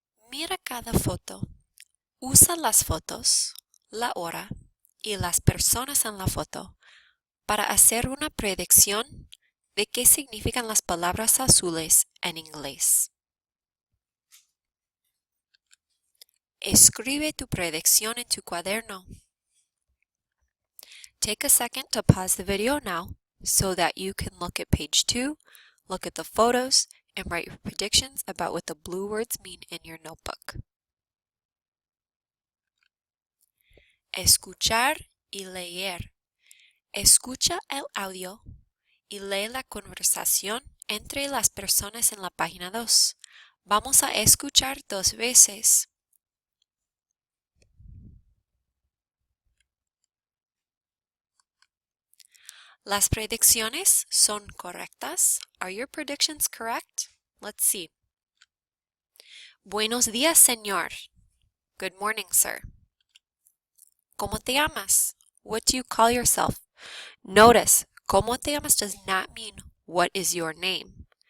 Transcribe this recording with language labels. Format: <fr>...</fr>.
<es>Mira cada foto. Usa las fotos, la hora y las personas en la foto para hacer una predicción de qué significan las palabras azules en inglés. Escribe tu predicción en tu cuaderno.</es> <en>Take a second to pause the video now so that you can look at page 2, look at the photos, and write your predictions about what the blue words mean in your notebook.</en> <es>Escuchar y leer. Escucha el audio y lee la conversación entre las personas en la página 2. Vamos a escuchar 2 veces. ¿Las predicciones son correctas?</es> <en>Are your predictions correct? Let's see.</en> <es>Buenos días, señor.</es> <en>Good morning, sir.</en> <es>¿Cómo te llamas?</es> <en>What do you call yourself? Notice,</en> <es>¿cómo te llamas</es> <en>does not mean what is your name.</en>